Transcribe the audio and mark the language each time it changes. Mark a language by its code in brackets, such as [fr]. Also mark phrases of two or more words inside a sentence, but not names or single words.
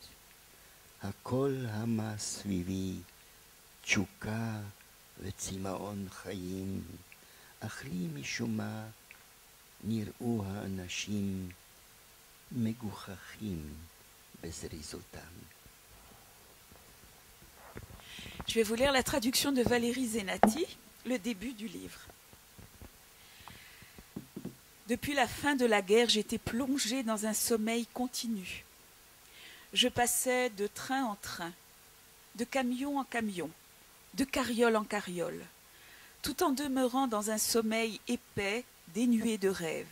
[he] הכל המה סביבי תשוקה וצמאון חיים, אך לי משום מה נראו האנשים מגוחכים בזריזותם. [fr] Je vais vous lire la traduction de Valérie Zenati, le début du livre. Depuis la fin de la guerre, j'étais plongée dans un sommeil continu. Je passais de train en train, de camion en camion, de carriole en carriole, tout en demeurant dans un sommeil épais, dénué de rêves.